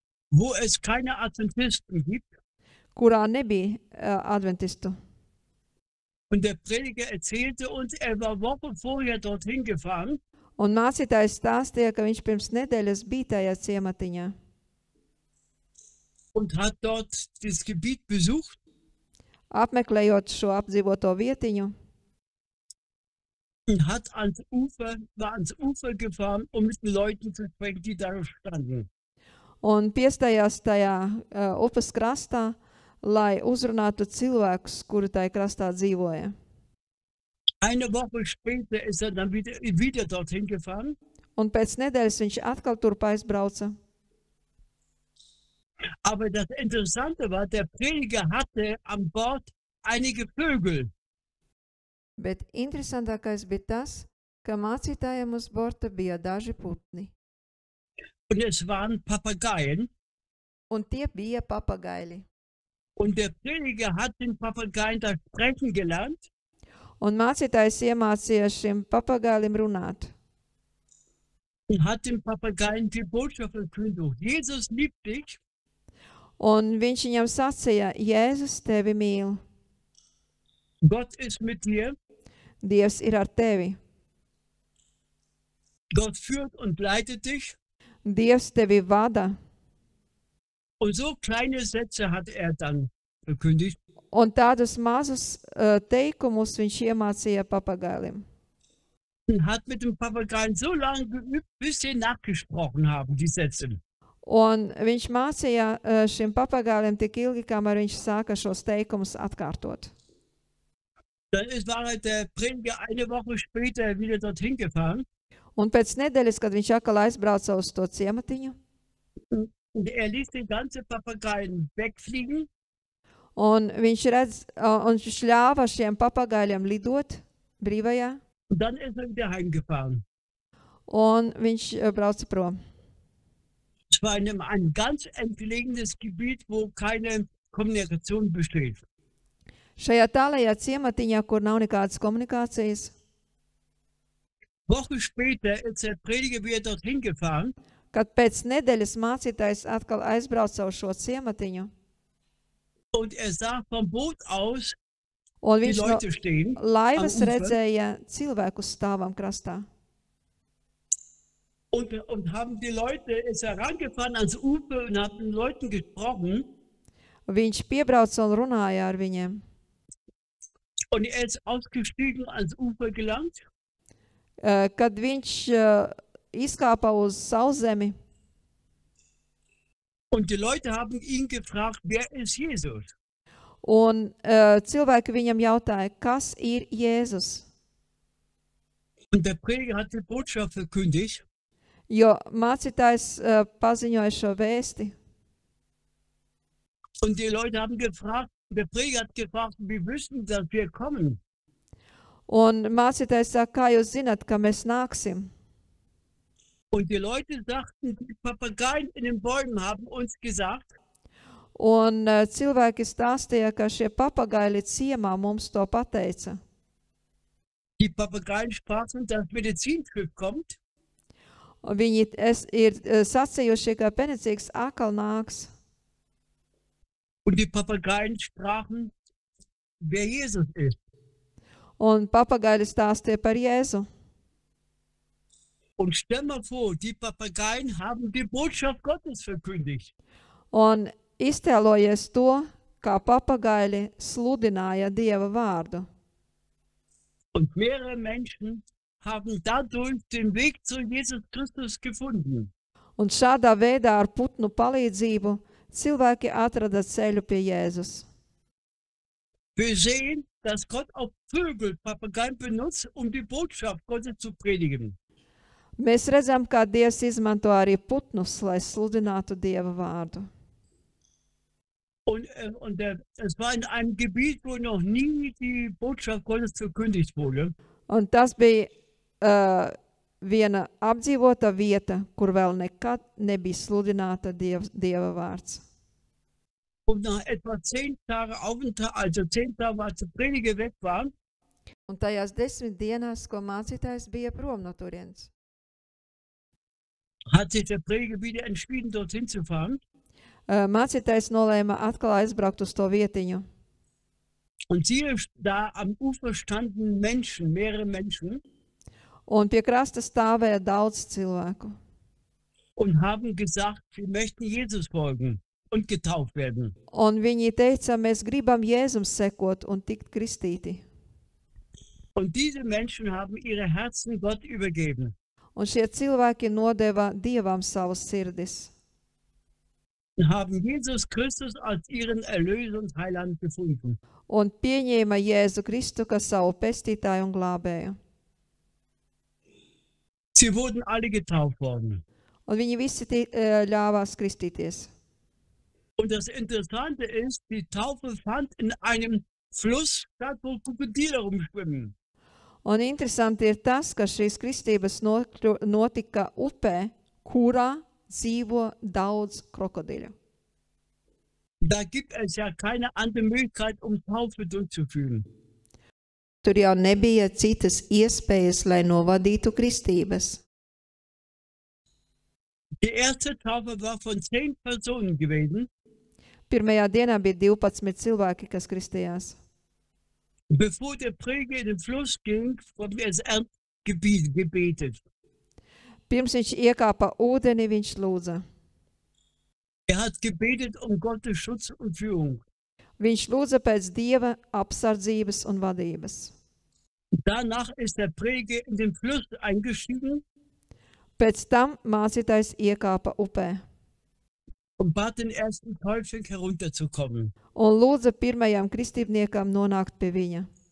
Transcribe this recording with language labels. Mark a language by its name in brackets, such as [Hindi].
[German] Wo es keine Adventisten gibt. [Latvian] kurā nebija adventistu. [German] Und der Prediger erzählte uns, er war Woche vorher dorthin gefahren [Latvian] Un mācītājs stāstīja, ka viņš pirms nedēļas bija tajā ciematiņā [German] und hat dort das Gebiet besucht. [Latvian] apmeklējot šo apdzīvoto vietiņu, [German] Und war ans Ufer gefahren, um mit den Leuten zu sprechen, die da standen. [Latvian] un piestājās tajā upes krastā, lai uzrunātu cilvēkus, kuri tajā krastā dzīvoja. [German] Eine Woche später ist er dann wieder dorthin gefahren. [Latvian] Un pēc nedēļas viņš atkal turp aizbrauca. [German] Aber das Interessante war, der Prediger hatte an Bord einige Vögel. [Latvian] Bet interesantākais bija tas, ka mācītājiem uz borta bija daži putni, [German] Und es waren Papageien. [Latvian] un tie bija papagaili. [German] Und der Prediger hat den Papageien das Sprechen gelernt. [Latvian] Un mācītājs iemācīja šim papagailim runāt. [German] Und hat den Papageien die Botschaft verkündigt. Jesus liebt dich. [Latvian] Un viņš viņam sacīja, Jēzus tevi mīl, [German] Gott ist mit dir. [Latvian] Dievs ir ar tevi, [German] Gott führt und leitet dich. [Latvian] Dievs tevi vada. [German] Und so kleine Sätze hat er dann verkündigt. [Latvian] Un tādus mazus teikumus viņš iemācīja papagailim. [German] und hat mit dem Papageien so lange geübt, bis sie nachgesprochen haben, die Sätze. [Latvian] Un viņš mācīja šim papagailim tik ilgi, kamēr viņš sāka šos teikumus atkārtot. [German] Dann war der Prediger eine Woche später wieder dorthin gefahren. [Latvian] Un pēc nedēļas, kad viņš atkal aizbrauca uz to ciematiņu, [German] Und ließ die ganze Papageien wegfliegen. [Latvian] un viņš ļāva šiem papagaļiem lidot brīvajā, [German] Und dann ist wieder heimgefahren. [Latvian] un viņš brauca prom. [German] Es war in ein ganz entlegenes Gebiet, wo keine Kommunikation besteht. [Latvian] Šajā tālajā ciematiņā, kur nav nekādas komunikācijas, [German] Woche später ist der Prediger wieder dorthin gefahren. [Latvian] kad pēc nedēļas mācītājs atkal aizbrauca uz šo ciematiņu, [German] Und sah vom Boot aus [Latvian] un [German] die [Latvian] viņš no [German] Leute stehen. [Latvian] laivas [German] am Ufer. [Latvian] redzēja cilvēkus stāvam krastā. [German] Und haben die Leute, ist herangefahren ans Ufer und hat mit Leuten gesprochen. [Latvian] Viņš piebrauca un runāja ar viņiem. [German] Und ist ausgestiegen ans Ufer gelangt. [Latvian] Kad viņš izkāpa uz sauszemi, [German] Und die Leute haben ihn gefragt, wer ist Jesus? [Latvian] un cilvēki viņam jautāja, kas ir Jēzus? [German] Und der Prediger hat die Botschaft verkündigt. [Latvian] Jo mācītājs paziņoja šo vēsti. [German] Und die Leute haben gefragt, der Prediger hat gefragt, wie wissen, dass wir kommen? [Latvian] Un mācītājs saka, kā jūs zināt, ka mēs nāksim? [German] Und die Leute sagten, die Papageien in den Bäumen haben uns gesagt, [Latvian] Un cilvēki stāstīja, ka šie papagaili ciemā mums to pateica. [German] die Papageien sprachen, dass Medizinschiff kommt. [Latvian] Un viņi ir sacījuši, ka penicīgs akal nāks. [German] Und die Papageien sprachen, wer Jesus ist. [Latvian] Un papagaili stāstīja par Jēzu. [German] Und stell mal vor, die Papageien haben die Botschaft Gottes verkündigt. [Latvian] Un iztēlojies to, kā papagaili sludināja Dieva vārdu. [German] Und mehrere Menschen haben dadurch den Weg zu Jesus Christus gefunden. [Latvian] Un šādā veidā ar putnu palīdzību cilvēki atrada ceļu pie Jēzus. [German] Wir sehen, dass Gott auch Vögel, Papageien benutzt, um die Botschaft Gottes zu predigen. [Latvian] Mēs redzam, kā Dievs izmanto arī putnus, lai sludinātu Dieva vārdu. [German] Und es war in einem Gebiet, wo noch nie die Botschaft Gottes verkündigt wurde. [Latvian] Un tas bija viena apdzīvota vieta, kur vēl nekad nebija sludināta Dieva vārds. [German] Und nach etwa 10 Tagen Aufenthalt, also 10 Tage, als der Prediger weg war, [Latvian] Un tajās 10 dienās, ko mācītājs bija prom no turienes, [German] hat sich der Prediger wieder entschieden, dorthin zu fahren. [Latvian] Mācītājs nolēma atkal aizbraukt uz to vietiņu. [German] Und siehe, da am Ufer standen Menschen, mehrere Menschen, [Latvian] Un pie krasta stāvēja daudz cilvēku. [German] und haben gesagt, wir möchten Jesus folgen und getauft werden. [Latvian] Un viņi teica, mēs gribam Jēzum sekot un tikt kristīti. [German] Und diese Menschen haben ihre Herzen Gott übergeben. [Latvian] Un šie cilvēki nodeva Dievam savas sirdis. [German] Und haben Jesus Christus als ihren Erlöser und Heiland gefunden. [Latvian] Un pieņēma Jēzu Kristu kā savu pestītāju un glābēju. [German] Sie wurden alle getauft worden. [Latvian] Un viņi visi ļāvās kristīties. [German] Und das Interessante ist, die Taufe fand in einem Fluss statt, wo Krokodile rumschwimmen. [Latvian] Un interesanti ir tas, ka šīs kristības notika upē, kurā dzīvo daudz krokodiļu. [German] Da gibt es ja keine andere Möglichkeit, Taufe durchzuführen. [Latvian] Tur jau nebija citas iespējas, lai novadītu kristības. [German] Die erste Taufe war von 10 Personen gewesen. [Latvian] Pirmajā dienā bija 12 cilvēki, kas kristījās. [German] Bevor der Prediger in den Fluss ging, wurde das Erdgebiet gebetet. [Latvian] Pirms viņš iekāpa ūdeni, viņš lūdza. [German] Hat gebetet Gottes Schutz und Führung. [Latvian] Viņš lūdza pēc Dieva apsardzības un vadības. [German] Danach ist der Prediger in den Fluss eingestiegen [Latvian] Pēc tam mācītājs iekāpa upē [German] und bat den ersten Täufling herunterzukommen. [Latvian] un lūdza pirmajam kristībniekam nonākt pie viņa.